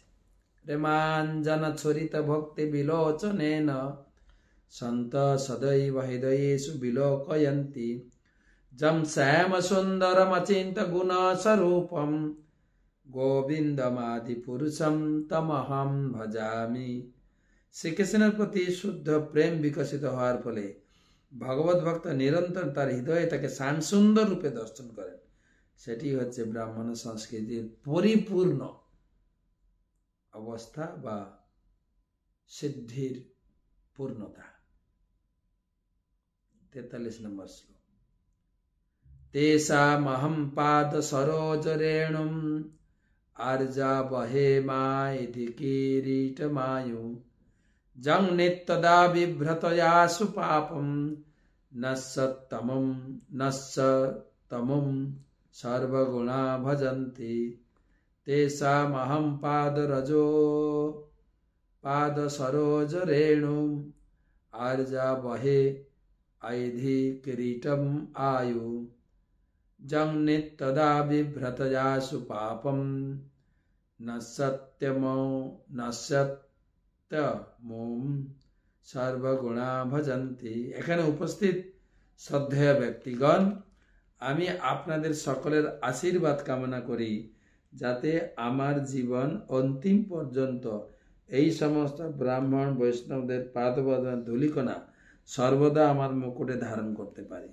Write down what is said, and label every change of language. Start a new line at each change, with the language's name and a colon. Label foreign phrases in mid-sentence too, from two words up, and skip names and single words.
Sanskrit: প্রেমাঞ্জন ছরিত ভক্তি বিলোচনেন সন্ত সদৈব হৃদয়েষু বিলোকয়ন্তি যম শ্যাম সুন্দরম অচিন্ত গুণ স্বরূপম গোবিন্দমাদি পুরুষম তমহম ভজামি।
Bangla: শ্রীকৃষ্ণের প্রতি শুদ্ধ প্রেম বিকশিত হওয়ার ফলে ভগবত ভক্ত নিরন্তর তার হৃদয়ে তাকে শ্যাম সুন্দর রূপে দর্শন করেন। সেটি হচ্ছে ব্রাহ্মণ সংস্কৃতির পরিপূর্ণ অবস্থা বা সিদ্ধির পূর্ণতা। 43 নম্বর শ্লোক।
Sanskrit: তেষামহং পাদ সরোজ রেণুম আর্যা বহে মাইধি কিরীটমায়ু জং নিত্যদা বিভ্রতয়াসু পাপম নশ্যতমম সর্বগুণা ভজন্তি। তেষামহং পাদ সরোজ রেণুম আর্যা বহে আইধি কিরীটম আয়ু জং নিত্যদা বিভ্রতয়াসু পাপম নশ্যতমম সর্বগুণা ভজন্তি।
Bangla: এখানে উপস্থিত শ্রদ্ধেয় ব্যক্তিগণ, আমি আপনাদের সকলের আশীর্বাদ কামনা করি যাতে আমার জীবন অন্তিম পর্যন্ত এই সমস্ত ব্রাহ্মণ বৈষ্ণবদের পাদবদন ধূলিকণা সর্বদা আমার মুকুটে ধারণ করতে পারি।